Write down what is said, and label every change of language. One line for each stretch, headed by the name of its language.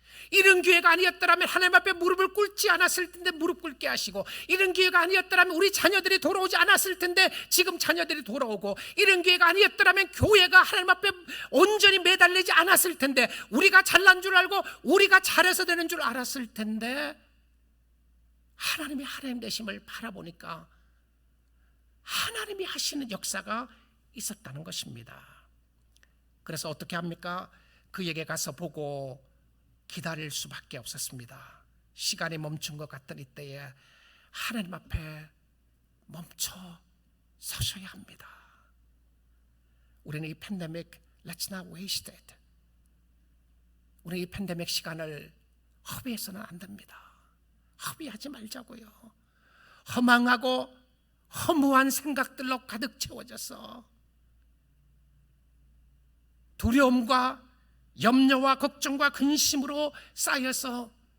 Korean: 이런 기회가 아니었더라면 하나님 앞에 무릎을 꿇지 않았을 텐데 무릎 꿇게 하시고, 이런 기회가 아니었더라면 우리 자녀들이 돌아오지 않았을 텐데 지금 자녀들이 돌아오고, 이런 기회가 아니었더라면 교회가 하나님 앞에 온전히 매달리지 않았을 텐데, 우리가 잘난 줄 알고 우리가 잘해서 되는 줄 알았을 텐데, 하나님이 하나님 되심을 바라보니까 하나님이 하시는 역사가 있었다는 것입니다. 그래서 어떻게 합니까? 그에게 가서 보고 기다릴 수밖에 없었습니다. 시간이 멈춘 것 같던 이때에 하나님 앞에 멈춰 서셔야 합니다. 우리는 이 팬데믹
English: Let's not waste it.
Korean: 우리는 이 팬데믹 시간을 허비해서는 안 됩니다. 허비하지 말자고요. 허망하고 허무한 생각들로 가득 채워져서 두려움과 염려와 걱정과 근심으로 쌓여서